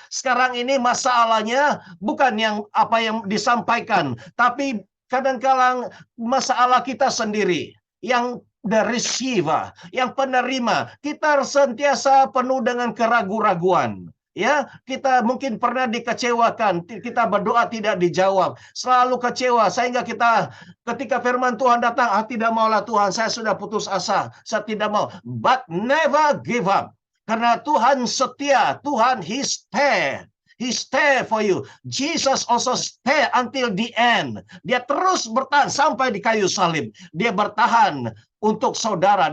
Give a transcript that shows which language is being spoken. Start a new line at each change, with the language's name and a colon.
Malay: Sekarang ini masalahnya bukan yang apa yang disampaikan, tapi kadang-kadang masalah kita sendiri yang
English: the receiver,
Malay: yang penerima, kita sentiasa penuh dengan keraguan-raguan. Ya, kita mungkin pernah dikecewakan, kita berdoa tidak dijawab, selalu kecewa sehingga kita ketika firman Tuhan datang, tidak maulah Tuhan, saya sudah putus asa, saya tidak mau.
English: But never give up.
Malay: Karena Tuhan setia, Tuhan
English: He stay for you. Jesus also stay until the end.
Malay: Dia terus bertahan sampai di kayu salib. Dia bertahan untuk saudara.